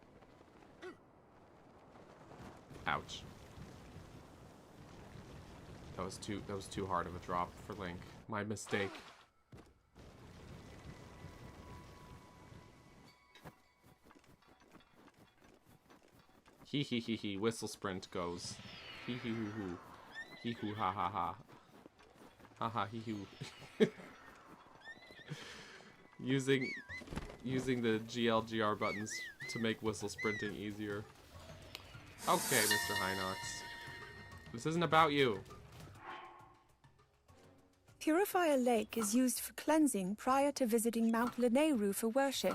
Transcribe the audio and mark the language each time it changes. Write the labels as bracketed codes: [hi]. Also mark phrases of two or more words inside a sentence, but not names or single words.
[en] Ouch. That was too hard of a drop for Link. My mistake. Hee hee hee hee. Whistle sprint goes. Hee hee hoo hoo. Hee hoo ha ha ha. Ha ha hee hoo. Using the GLGR buttons to make whistle sprinting easier. Okay, Mr. Hinox. This isn't about you. Purifier Lake is used for cleansing prior to visiting Mount Lanayru for worship.